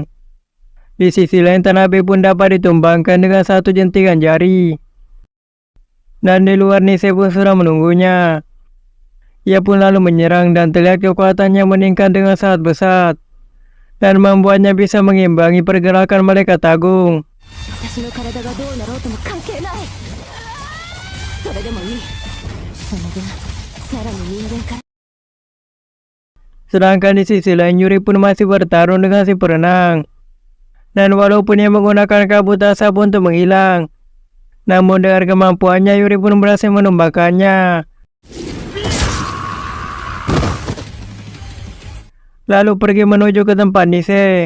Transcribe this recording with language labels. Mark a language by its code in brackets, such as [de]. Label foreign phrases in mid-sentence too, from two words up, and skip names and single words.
[id] Di sisi lain Tanabe pun dapat ditumbangkan dengan satu jentikan jari. Dan di luar Nise pun sudah menunggunya. Ia pun lalu menyerang dan terlihat kekuatannya meningkat dengan sangat besar. Dan membuatnya bisa mengimbangi pergerakan malaikat agung. [ja] 私の体がどうなろうとも関係ない。それでもいい。その分さらに人間から [id] Sedangkan di sisi lain Yuri pun masih bertarung dengan si perenang. Dan walaupun ia menggunakan kabut asap untuk menghilang, namun dengan kemampuannya Yuri pun berhasil menumbangkannya. Lalu pergi menuju ke tempat Nise.